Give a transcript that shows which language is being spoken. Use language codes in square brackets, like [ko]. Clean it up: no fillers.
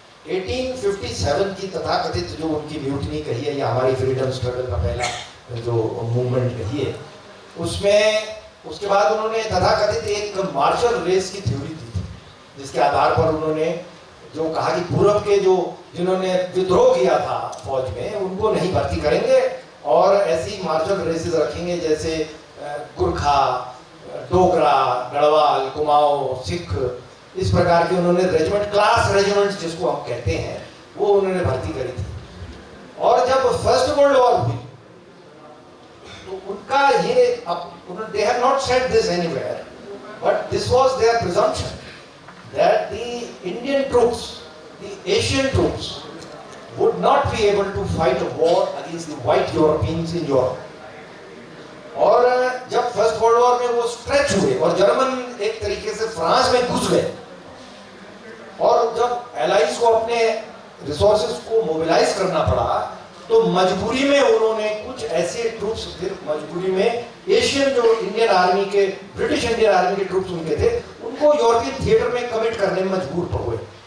[hi] 1857 की तथाकथित जो उनकी म्यूटनी कही है, या हमारी फ्रीडम स्ट्रगल का पहला जो मूवमेंट कही है, उसमें उसके बाद उन्होंने तथाकथित एक मार्शल रेस की थ्योरी दी थी, जिसके आधार पर उन्होंने जो कहा कि पूर्व के जो जिन्होंने विद्रोह किया था फौज में, उनको नहीं भर्ती करेंगे और ऐसी मार्शल रेसेस रखेंगे जैसे गुरखा, डोगरा, गढ़वाल, कुमाऊं, सिख, इस प्रकार के उन्होंने रेजिमेंट, क्लास रेजिमेंट्स जिसको हम कहते हैं, वो उन्होंने भर्ती करी थी। और जब फर्स्ट वर्ल्ड वॉर हुई तो उनका ये, [en] they have not said this anywhere, but this was their presumption that the Indian troops, the Asian troops, would not be able to fight a war against the white Europeans in Europe. [hi] और जब first world war में वो stretch हुए और German एक तरीके से France में घुस गए, और जब एलाइज को अपने रिसोर्सेज को मोबिलाइज करना पड़ा, तो मजबूरी में उन्होंने कुछ ऐसे ट्रूप्स, फिर मजबूरी में एशियन जो इंडियन आर्मी के, ब्रिटिश इंडियन आर्मी के ट्रूप्स उनके थे, उनको यूरोपियन थिएटर में कमिट करने में मजबूर हुए।